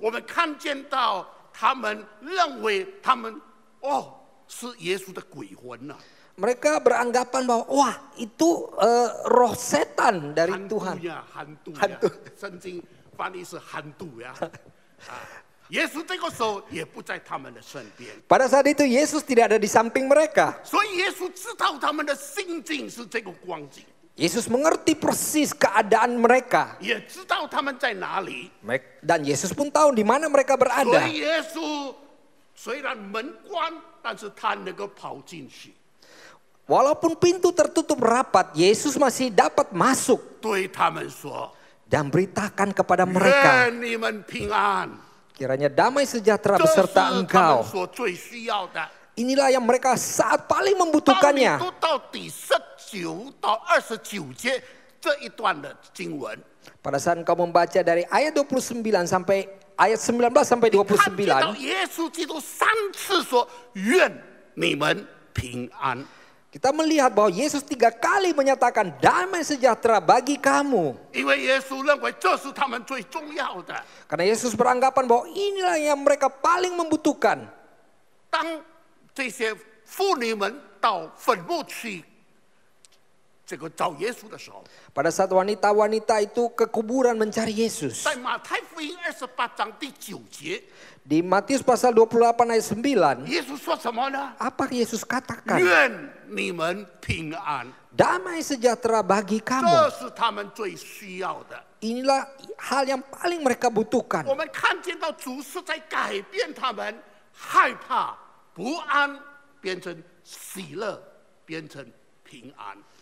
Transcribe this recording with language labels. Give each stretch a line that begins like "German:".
Chinese: 我们看见到他们认为他们是耶稣的鬼魂呐、
Indonesian: mereka beranggapan bahwa wah itu roh setan dari
Chinese: 寒
Indonesian: Tuhan.
Chinese: 度呀，寒度呀寒度，圣经翻译是寒度呀。耶稣这个时候也不在他们的身边，
Indonesian: Pada saat itu Yesus tidak ada di samping mereka.
Chinese: 所以耶稣知道他们的心境是这个光景，
Indonesian: Yesus mengerti persis keadaan mereka.
Chinese: 也知道他们在哪里。
Indonesian: Dan Yesus pun tahu di mana mereka
Chinese: 所
Indonesian: berada.
Chinese: 以耶稣虽然门关，但是他能够跑进去。
Indonesian: Walaupun pintu tertutup rapat, Yesus masih dapat masuk
Chinese: 对他们说
Indonesian: dan beritakan kepada mereka,
Chinese: 愿你们平安。
Indonesian: kiranya damai sejahtera
Chinese: 这是
Indonesian: beserta
Chinese: 他们
Indonesian: engkau.
Chinese: 所最需要的。
Indonesian: Inilah yang mereka saat paling
Chinese: 当你
Indonesian: membutuhkannya.
Chinese: 读到第19到29节这一段的经文，
Indonesian: Pada saat engkau membaca dari ayat 29 sampai ayat 19 sampai
Chinese: 看见到
Indonesian: 29,
Chinese: 耶稣基督3次说愿你们平安。
Indonesian: kita melihat bahwa Yesus 3 kali menyatakan damai sejahtera bagi kamu.
Chinese: 因为耶稣认为这是他们最重要的。
Indonesian: Karena Yesus beranggapan bahwa inilah yang mereka paling membutuhkan.
Chinese: 当这些妇女们到坟墓去这个找耶稣的时候，
Indonesian: Pada saat wanita-wanita itu ke kuburan mencari Yesus.
Chinese: 在马太福音28章第9节，
Indonesian: Di Matius pasal 28 ayat 9,
Chinese: 耶稣说什么呢？
Indonesian: apa Yesus katakan?
Chinese: 愿你们平安，
Indonesian: Damai sejahtera bagi
Chinese: 这
Indonesian: kamu.
Chinese: 是他们最需要的。
Indonesian: Inilah hal yang paling mereka butuhkan.
Chinese: 我们看见到主是在改变他们害怕、不安，变成喜乐，变成平安。